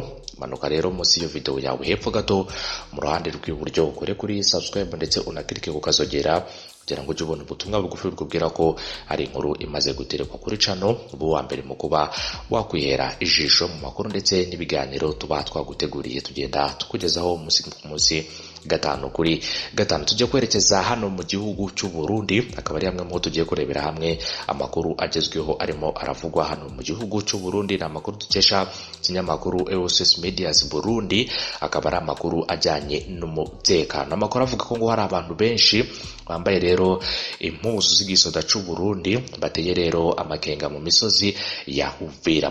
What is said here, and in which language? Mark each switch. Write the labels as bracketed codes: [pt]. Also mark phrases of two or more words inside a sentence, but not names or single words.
[rw] Manuka rero munsi iyo video yawe hepfo gato mu ruhande rw'iburyo ukore kuri subscribe ndetse unakirike ku kazogera kugira ngo ujye ubona ubutumwa bugufi bukubwira ko hari inkuru imaze guterekwa kuri channel. Ubu wa mbere mu kuba wakwihera ijisho mu makuru ndetse n'ibiganiro tuba twaguteguriye tugenda tukugezaho umunsi ku munsi 5 kuri 5. Tujye kwerekeza hano mu gihugu cy'u Burundi, akaba ari hamwe mu tugiye kurebera hamwe amakuru agezweho arimo aravugwa hano mu gihugu cy'u Burundi. Na makuru dukesha kinyamakuru EOS Medias Burundi, akaba ari amakuru ajyanye n'umutekano. Amakuru avuga ko ngo hari abantu benshi bambaye rero impuzu z'igisoda cy'u Burundi bateye rero amakenga mu misozi ya Uvira.